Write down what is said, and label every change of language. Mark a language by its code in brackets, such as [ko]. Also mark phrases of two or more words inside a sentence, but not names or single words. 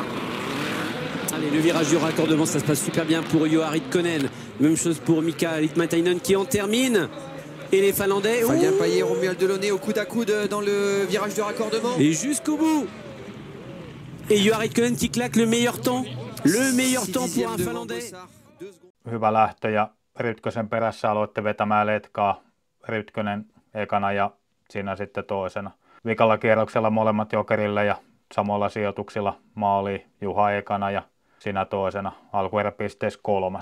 [fr] Allez, le virage du raccordement, ça se passe super bien pour Juha Ridkonen. Même chose pour Mika Limatainen qui en termine. Et les Finlandais. Fabien Paillet, Romuald Delaunay au coude à coude dans le virage de raccordement. Et jusqu'au bout. Et Juha Ridkonen qui claque le meilleur temps. Le meilleur temps pour un Finlandais. [fi] Hyvä lähtö ja Ridkosen perässä aloitte vetämään letkaa. Ridkonen ekana ja siinä sitten toisena. Vikalla kierroksella molemmat jokerille ja samoilla sijoituksilla maaliin. Juha ekana ja sinä toisena. Alkueräpisteessä 3.